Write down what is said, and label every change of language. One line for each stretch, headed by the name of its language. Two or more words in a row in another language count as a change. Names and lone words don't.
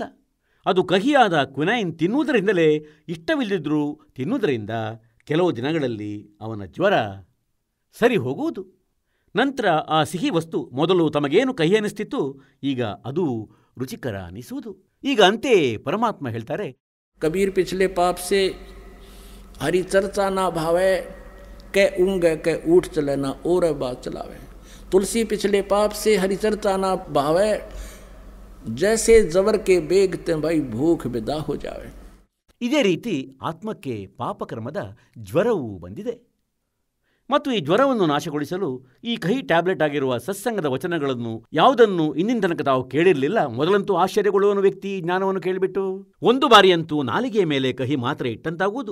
Kannada: ಅದು ಕಹಿಯಾದ ಕ್ವಿನೈನ್ ತಿನ್ನುವುದರಿಂದಲೇ, ಇಷ್ಟವಿಲ್ಲದಿದ್ದರೂ ತಿನ್ನುವುದರಿಂದ ಕೆಲವು ದಿನಗಳಲ್ಲಿ ಅವನ ಜ್ವರ ಸರಿ ಹೋಗುವುದು. ನಂತರ ಆ ಸಿಹಿ ವಸ್ತು ಮೊದಲು ತಮಗೇನು ಕಹಿ ಅನಿಸ್ತಿತ್ತು, ಈಗ ಅದು ರುಚಿಕರ ಅನಿಸುವುದು. ಈಗ ಅಂತೆಯೇ ಪರಮಾತ್ಮ ಹೇಳ್ತಾರೆ,
Hindi: कबीर पिछले पाप से हरि चर्चा ना भावे, कै ऊँग कै ऊठ चले ना और बात चलावे। तुलसी पिछले पाप से हरि चर्चा ना भावे, जैसे जबर के बेगते भाई भूख विदा हो जावे।
Kannada: ಇದೇ ರೀತಿ ಆತ್ಮಕ್ಕೆ ಪಾಪಕರ್ಮದ ಜ್ವರವೂ ಬಂದಿದೆ. ಮತ್ತು ಈ ಜ್ವರವನ್ನು ನಾಶಗೊಳಿಸಲು ಈ ಕಹಿ ಟ್ಯಾಬ್ಲೆಟ್ ಆಗಿರುವ ಸತ್ಸಂಗದ ವಚನಗಳನ್ನು ಯಾವುದನ್ನು ಇಂದಿನ ತನಕ ತಾವು ಕೇಳಿರಲಿಲ್ಲ. ಮೊದಲಂತೂ ಆಶ್ಚರ್ಯಗೊಳ್ಳುವನು ವ್ಯಕ್ತಿ ಜ್ಞಾನವನ್ನು ಕೇಳಿಬಿಟ್ಟು. ಒಂದು ಬಾರಿಯಂತೂ ನಾಲಿಗೆಯ ಮೇಲೆ ಕಹಿ ಮಾತ್ರೆ ಇಟ್ಟಂತಾಗುವುದು.